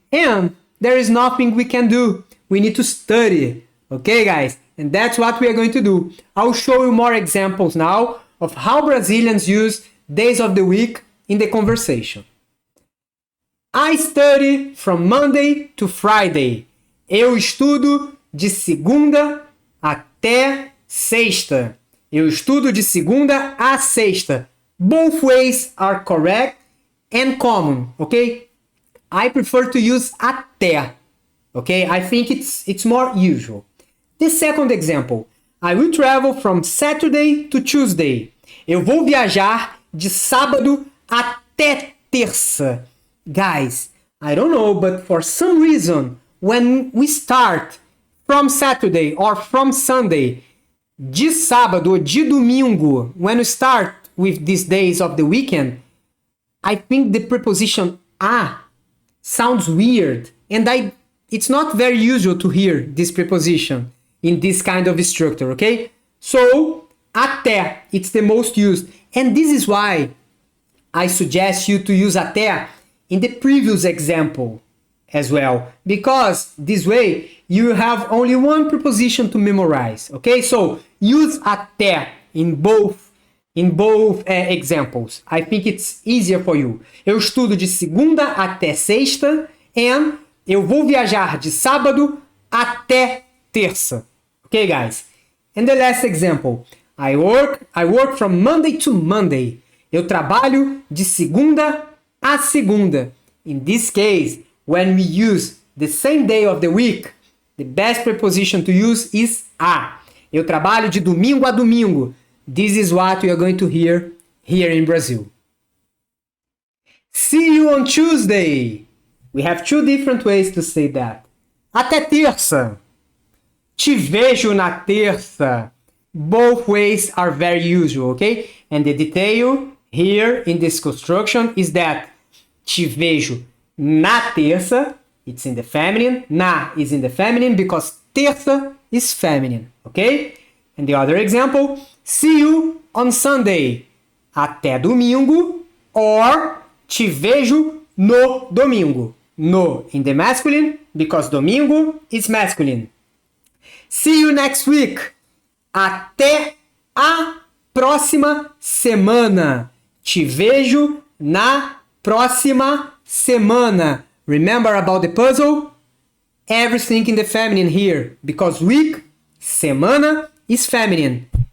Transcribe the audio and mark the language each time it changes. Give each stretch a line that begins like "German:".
English: And there is nothing we can do. We need to study. Okay, guys? And that's what we are going to do. I'll show you more examples now of how Brazilians use days of the week in the conversation. I study from Monday to Friday.
Portuguese: Eu estudo de segunda até sexta. Eu estudo de segunda a sexta.
English: Both ways are correct and common, okay? I prefer to use até, okay? I think it's more usual. The second example. I will travel from Saturday to Tuesday.
Portuguese: Eu vou viajar de sábado até terça.
English: Guys, I don't know, but for some reason, when we start from Saturday or from Sunday,
Portuguese: de sábado ou de domingo,
English: when we start with these days of the weekend, I think the preposition a sounds weird, and it's not very usual to hear this preposition in this kind of structure, okay? So, até, it's the most used, and this is why I suggest you to use até in the previous example as well, because this way you have only one preposition to memorize, okay? So use até in both examples. I think it's easier for you.
Portuguese: Eu estudo de segunda até sexta and eu vou viajar de sábado até terça.
English: Okay, guys? And the last example. I work from Monday to Monday.
Portuguese: Eu trabalho de segunda a segunda.
English: In this case, when we use the same day of the week, the best preposition to use is a.
Portuguese: Eu trabalho de domingo a domingo.
English: This is what we are going to hear here in Brazil. See you on Tuesday. We have two different ways to say that.
Portuguese: Até terça. Te vejo na terça.
English: Both ways are very usual, okay? And the detail here in this construction is that
Portuguese: te vejo na terça,
English: it's in the feminine, na is in the feminine because terça is feminine, okay? And the other example, see you on Sunday,
Portuguese: até domingo,
English: or
Portuguese: te vejo no domingo.
English: No in the masculine because domingo is masculine. See you next week,
Portuguese: até a próxima semana. Te vejo na próxima semana.
English: Remember about the puzzle? Everything in the feminine here. Because week, semana is feminine.